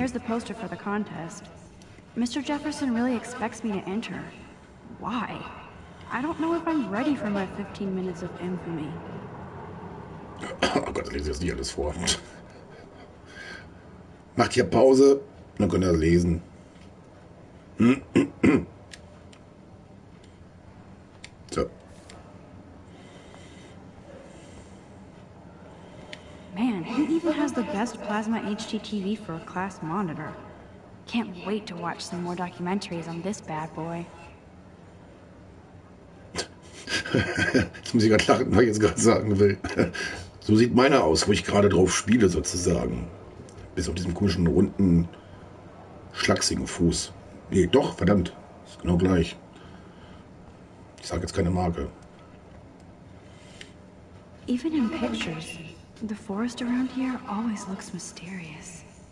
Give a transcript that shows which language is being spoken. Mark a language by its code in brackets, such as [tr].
[en] Here's the poster for the contest. Mr. Jefferson really expects me to enter. Why? I don't know if I'm ready for my 15 minutes of infamy. [de] Oh Gott, ich lese jetzt nicht alles vor. Macht hier Pause, dann könnt ihr das lesen. So. [en] Man, he even has the best plasma HDTV for a class monitor. Can't wait to watch some more documentaries on this bad boy. [de] Jetzt muss ich gerade lachen, was ich jetzt gerade sagen will. So sieht meiner aus, wo ich gerade drauf spiele, sozusagen. Bis auf diesem komischen, runden, schlachsigen Fuß. Nee, doch, verdammt. Ist genau gleich. Ich sage jetzt keine Marke. [en] Even in pictures, the forest around here always looks mysterious.